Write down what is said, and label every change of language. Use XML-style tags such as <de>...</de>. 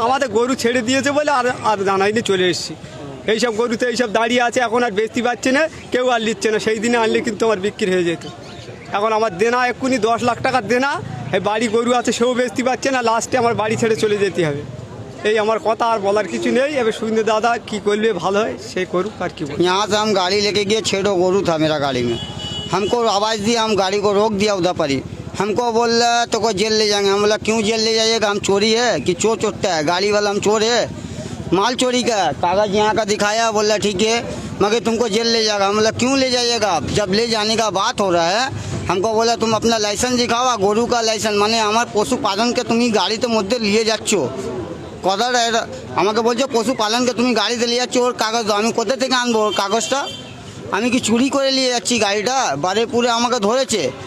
<bn>আমাদের গরু ছেড়ে দিয়েছে বলে আর জানাইনি, চলে এসেছি। এইসব গরুতে এইসব দাঁড়িয়ে আছে, এখন আর বেচতে পারছে না, কেউ আর নিচ্ছে না। সেই দিনে আনলে কিন্তু আমার বিক্রি হয়ে যেত। এখন আমার দেনা এক্ষুনি 10 লাখ টাকার দেনা। এই বাড়ি গরু আছে, সেও বেচতে পারছে না, লাস্টে আমার বাড়ি ছেড়ে চলে যেতে হবে। এই আমার কথা, আর বলার কিছু নেই। এবার শুভেন্দু দাদা কি করলে ভালো হয় সে করুক, আর কি বলবো।</bn> <hi>यहाँ से हम गाड़ी लेके गए, 6 गोरू था मेरा गाड़ी में। हमको आवाज़ दी, हम गाड़ी को रोक दिया उधर पर ही। हमको बोल रहा तो को जेल ले जाएंगे। हम बोला क्यों जेल ले जाइएगा, हम चोरी है कि चोर चोटता है, गाड़ी वाला हम चोर है, माल चोरी का कागज़ यहाँ का दिखाया। बोल रहा ठीक है मगर तुमको जेल ले जाएगा। हम बोला क्यों ले जाइएगा, जब ले जाने का बात हो रहा है हमको बोला तुम अपना लाइसेंस दिखाओ, गोरू का लाइसेंस</hi> <bn>মানে আমার পশুপালনকে তুমি গাড়িতে মধ্যে নিয়ে যাচ্ছ, কথাটা এটা আমাকে বলছে পশুপালনকে তুমি গাড়িতে নিয়ে যাচ্ছ, ওর কাগজ দাও। আমি কোথা থেকে আনবো ওর কাগজটা, আমি কি চুরি করে নিয়ে যাচ্ছি গাড়িটা, বারেপুরে আমাকে ধরেছে।</bn>